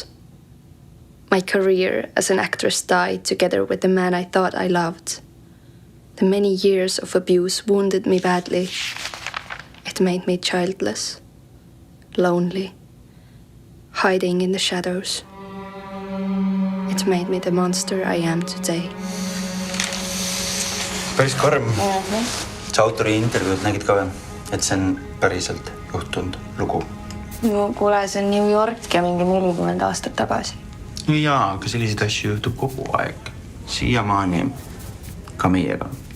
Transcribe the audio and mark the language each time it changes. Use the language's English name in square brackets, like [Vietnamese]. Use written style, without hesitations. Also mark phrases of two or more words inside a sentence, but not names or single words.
[English] My career as an actress died together with the man I thought I loved. The many years of abuse wounded me badly. It made me childless, lonely, hiding in the shadows. It made me the monster I am today. [Estonian] Päris karm. See autori intervjuud nägid ka või? Et see on päriselt juhtunud lugu. No kuule, see on New York ja mingi 40 aastat tagasi. No jaa, aga selliseid asju juhtub kogu aeg. Siiamaani ka meiega.